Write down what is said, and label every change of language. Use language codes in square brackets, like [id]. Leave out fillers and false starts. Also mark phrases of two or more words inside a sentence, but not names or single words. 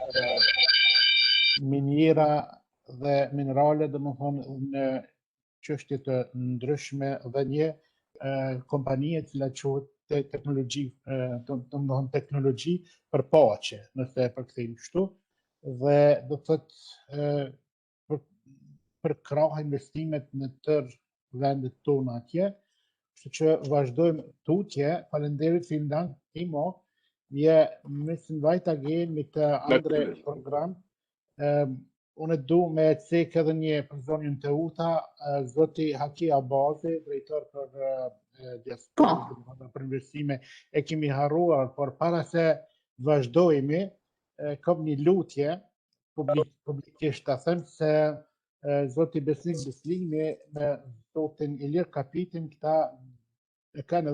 [sq] miniera dhe minerale, domethënë në çështje të ndryshme dhe një kompani e cila quhet teknologji për paqe, nëse e përkthejmë kështu, dhe do të thotë për krah investimet në tërë vendet tona atje, kështu që vazhdojmë tutje. Faleminderit, [de] vielen Dank, Timo. Wir müssen weitergehen mit anderen Programm. [sq] Unë du me cek edhe një personin të uta, zoti Haki Abazi, drejtor për diasporë për investime, e kemi harruar, por para se vazhdojmë, kam një lutje publikisht ta them se zoti Besnik Beslimi me zotin Ilir Kapitin, këta kanë